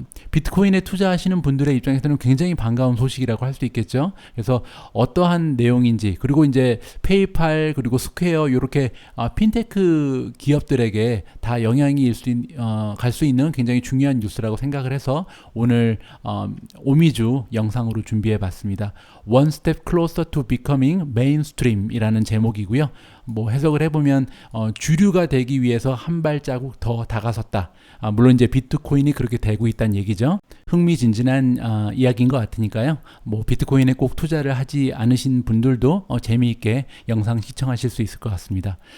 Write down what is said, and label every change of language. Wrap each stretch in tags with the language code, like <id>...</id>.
<ko>비트코인에 투자하시는 분들의 입장에서는 굉장히 반가운 소식이라고 할 수 있겠죠. 그래서 어떠한 내용인지, 그리고 이제 페이팔 그리고 스퀘어 이렇게 핀테크 기업들에게 다 영향이 갈 수 있는 굉장히 중요한 뉴스라고 생각을 해서 오늘 오미주 영상으로 준비해 봤습니다.</ko> <en>One Step Closer to Becoming Mainstream</en> <ko>이라는 제목이고요. 뭐 해석을 해보면 주류가 되기 위해서 한 발자국 더 다가섰다. 물론 이제 비트코인이 그렇게 되고 있다는 얘기죠. 흥미진진한 이야기인 것 같으니까요. 뭐 비트코인에 꼭 투자를 하지 않으신 분들도 재미있게 영상 시청하실 수 있을 것 같습니다.</ko>